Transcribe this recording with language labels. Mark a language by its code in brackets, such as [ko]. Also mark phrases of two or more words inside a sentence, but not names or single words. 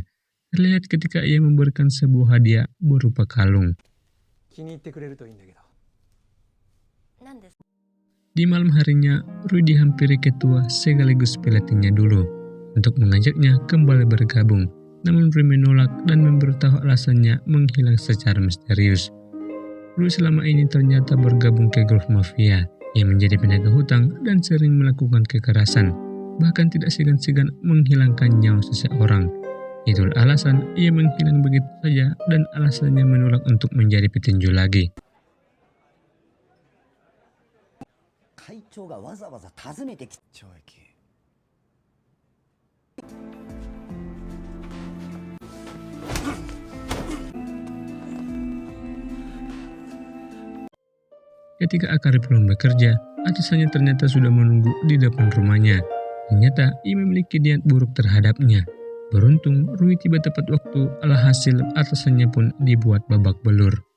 [id] Terlihat ketika ia memberikan sebuah hadiah berupa kalung. [ja] 気に入ってくれるといいんだけど。何ですか？ [id] Di malam harinya, Rui dihampiri ketua sekaligus pelatihnya dulu untuk mengajaknya kembali bergabung. Namun Rui menolak dan memberitahu alasannya menghilang secara misterius. Rui selama ini ternyata bergabung ke grup mafia yang menjadi penagih hutang dan sering melakukan kekerasan, bahkan tidak segan-segan menghilangkan nyawa seseorang. Itulah alasan ia menghilang begitu saja dan alasannya menolak untuk menjadi petinju lagi. [ja] 会長がわざわざ訪ねてき懲役。 [id] Ketika Akari pulang bekerja, atasannya ternyata sudah menunggu di depan rumahnya. Ternyata ia memiliki niat buruk terhadapnya. Beruntung, Rui tiba tepat waktu, alhasil atasannya pun dibuat babak belur.